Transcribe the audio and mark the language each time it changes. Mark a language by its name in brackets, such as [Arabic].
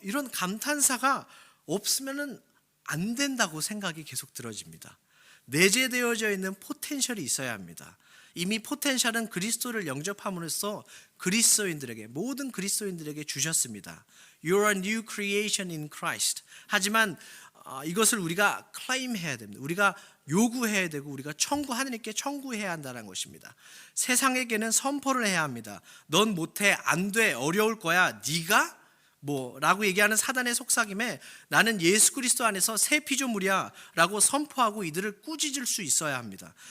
[Korean] 이런 감탄사가 없으면은 안 된다고 생각이 계속 들어집니다. 내재되어져 있는 포텐셜이 있어야 합니다. 이미 포텐셜은 그리스도를 영접함으로써 모든 그리스도인들에게 주셨습니다. [English] You are a new creation in Christ. [Korean] 하지만 이것을 우리가 클레임해야 됩니다. 우리가 요구해야 되고 우리가 하나님께 청구해야 한다는 것입니다. 세상에게는 선포를 해야 합니다. 넌 못해, 안 돼, 어려울 거야. 네가 라고 얘기하는 사단의 속삭임에 나는 예수 그리스도 안에서 새 피조물이야 라고 선포하고 이들을 꾸짖을 수 있어야 합니다.